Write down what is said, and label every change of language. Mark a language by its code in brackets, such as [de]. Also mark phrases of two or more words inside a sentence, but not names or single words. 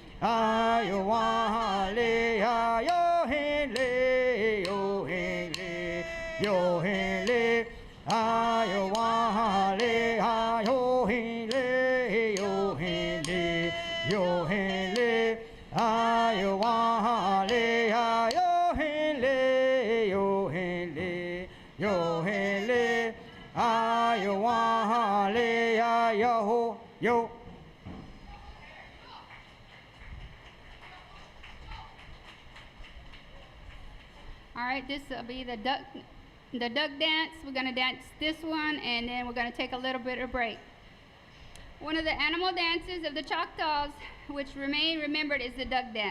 [en] ah yo ah le, ah yo he le, yo he le, yo he le, ah yo ah le, ah yo he le, yo he le, yo he le, ah yo ah le, ah yo he le, yo he le, yo he le, ah yo ah le, ah yo yo. All right, this will be the duck dance. We're gonna dance this one, and then we're gonna take a little bit of break. One of the animal dances of the Choctaws, which remain remembered, is the duck dance.